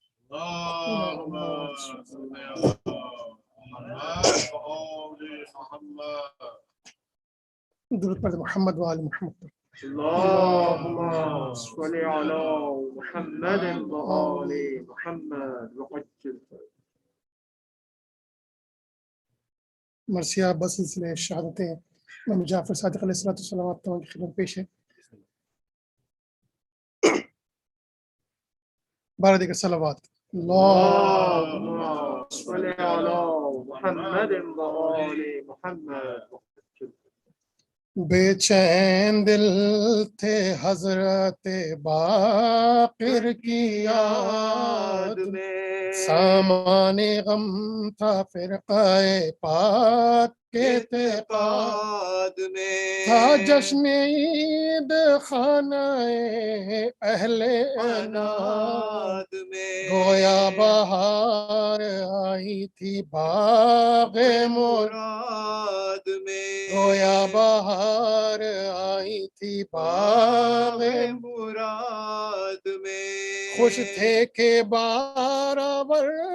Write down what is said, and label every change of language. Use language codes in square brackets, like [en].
[ar] اللهم صل على محمد وآل محمد. [fa] درود بر محمد و آل محمد. [ar] اللهم صل على محمد وآل محمد وعجل. [hi] मरसिया बस सिलसिले शहादतें इमाम जाफर सादिक अलैहिस्सलाम की खिदमत पेश है। 12 दिगर सलावत। [ar] اللهم صل على محمد وآل محمد. [hi] बेचैन दिल थे हजरत बाकिर की याद में, सामाने गम था फिरक़ाए पाक के एतिक़ाद में, था जश्न ईद खानाए अहले अनाद में, गोया बहार आई थी बाग़े मुराद में, गोया बहार आई थी बाग़े मुराद में, खुश थे के बारावर